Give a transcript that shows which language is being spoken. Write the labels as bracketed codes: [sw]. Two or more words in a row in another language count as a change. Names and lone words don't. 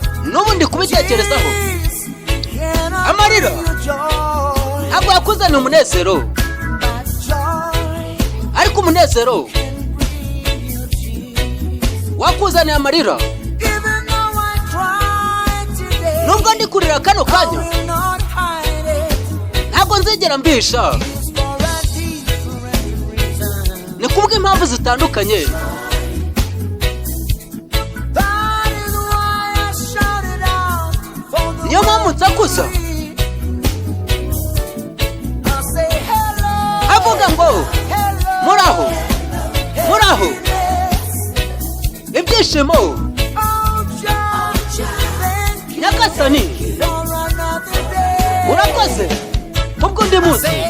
[rw] N'ubu ndi kubitekerezaho. Amarira ntabwo yakuzaniye umunezero, ariko umunezero wakuzaniye amarira. Nubwo ndi kurira kano kanya, ntabwo nzigera mbisha. Ni kubw'impamvu zitandukanye. [en] That is why I shout it out for the [rw] Niyo mpamvu nsakuza. [en] lonely. I say hello. [rw] Avuga ngo, Hello. "Muraho, muraho." Happiness. Ibyishimo. [en] Oh, joy. [rw] Thank Nyagasani, urakoze. Kubwo undi munsi.